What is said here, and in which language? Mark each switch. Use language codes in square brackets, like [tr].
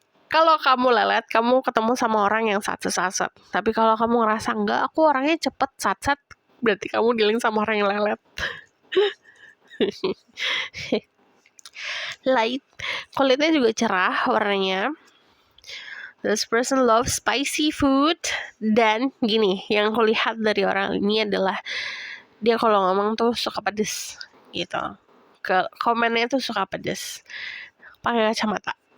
[id] Kalau kamu lelet, kamu ketemu sama orang yang satset. Tapi kalau kamu ngerasa enggak, aku orangnya cepet satset, berarti kamu dealing sama orang yang lelet. Light, kulitnya juga cerah warnanya. [en] This person loves spicy food. [id] Dan gini, yang aku lihat dari orang ini adalah dia kalau ngomong tuh suka pedes gitu. Komennya tuh suka pedes. Pakai kacamata.